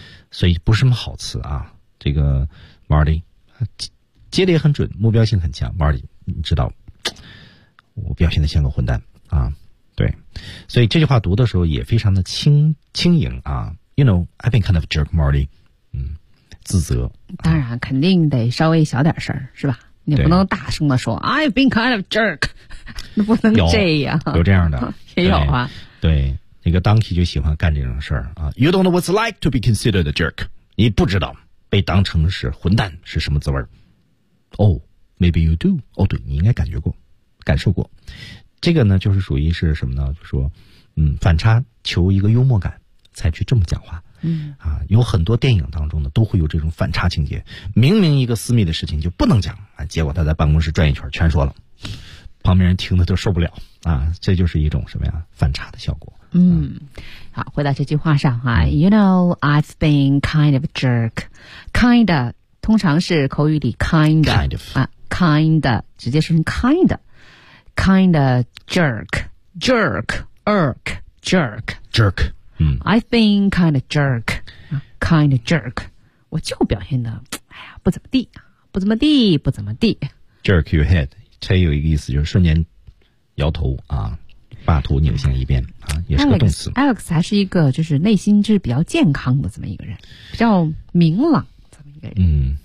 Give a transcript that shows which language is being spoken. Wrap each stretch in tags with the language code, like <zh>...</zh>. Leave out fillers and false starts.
<zh>所以不是什么好词啊，这个 Marty 接的也很准，目标性很强。 Marty 你知道我表现得像个混蛋啊，对，所以这句话读的时候也非常的轻盈啊。</zh> <en>You know, I've been kind of jerk, Marty.</en> <zh>嗯，自责当然肯定得稍微小点声是吧，你不能大声的说</zh> <en>I've been kind of jerk,</en> <zh>不能这样。有这样的也有啊。对那个 donkey 就喜欢干这种事儿啊。</zh> <en>You don't know what's like to be considered a jerk.</en> <zh>你不知道被当成是混蛋是什么滋味。</zh> <en>Oh, maybe you do.</en> <zh>哦，对，你应该感觉过，感受过。这个呢，就是属于是什么呢？说，反差，求一个幽默感，才去这么讲话。嗯，啊，有很多电影当中呢，都会有这种反差情节。明明一个私密的事情就不能讲啊，结果他在办公室转一圈全说了，旁边人听的都受不了啊。这就是一种什么呀？反差的效果。嗯，好，回到这句话上哈。</zh> <en>You know, I've been kind of a jerk.</en> <zh>Kind of, 通常是口语里 kind of, 直接说成 kind of.</zh> <en>Kind of jerk, jerk, irk, jerk. Jerk, 嗯。 I've been kind of jerk, kind of jerk.</en> <zh>我就表现的，哎呀，不怎么地，不怎么地，不怎么地。</zh> <en>Jerk your head,</en> <zh>这有一个意思，就是瞬间摇头啊。把头扭向一边啊，也是个动词。 Alex 还是一个就是内心是比较健康的这么一个人，比较明朗这么一个人。</zh>